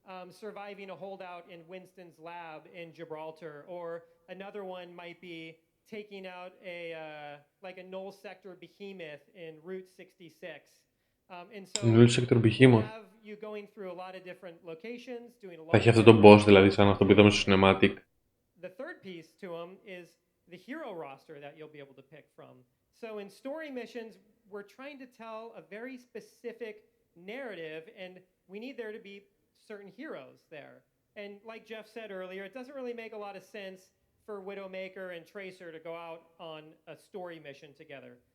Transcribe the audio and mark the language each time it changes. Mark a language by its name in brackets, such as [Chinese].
[English] surviving a holdout in Winston's lab in Gibraltar, or another one might be taking out like a null sector behemoth in Route 66. And so Null sector behemoth. have you going through a lot of different locations, doing a lot [Greek] Θα έχει [English] of [Greek] αυτό το boss δηλαδή, σαν αυτό που είδαμε στο cinematic. [English] The third piece to them is the hero roster that you'll be able to pick from. So in story missions, we're trying to tell a very specific narrative, and we need there to be certain heroes there. And like Jeff said earlier, it doesn't really make a lot of sense for Widowmaker and Tracer to go out on a story mission together.